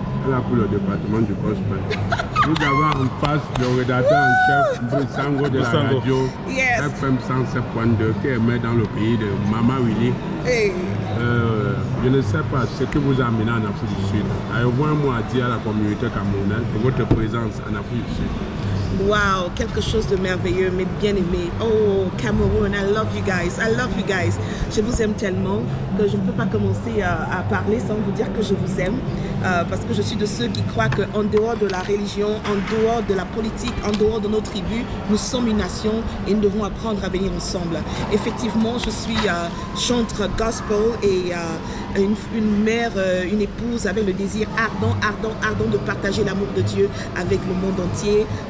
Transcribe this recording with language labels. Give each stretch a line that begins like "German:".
French: Elle a pris le département du gospel. Nous avons en face le rédacteur en chef Brisango de la radio FM 107.2 qui émet dans le pays de Mama Willy. Hey. Je ne sais pas ce que vous amenez en Afrique du Sud. Avez-vous un mot à dire à la communauté camerounaise de votre présence en Afrique du Sud? Wow, quelque chose de merveilleux, mais bien aimé.
English: Oh, Cameroun, I love you guys. I love you guys.
French: Je vous aime tellement que je ne peux pas commencer à parler sans vous dire que je vous aime. Parce que je suis de ceux qui croient qu'en dehors de la religion, en dehors de la politique, en dehors de nos tribus, nous sommes une nation et nous devons apprendre à venir ensemble. Effectivement, je suis chantre gospel et une mère, une épouse avec le désir ardent de partager l'amour de Dieu avec le monde entier.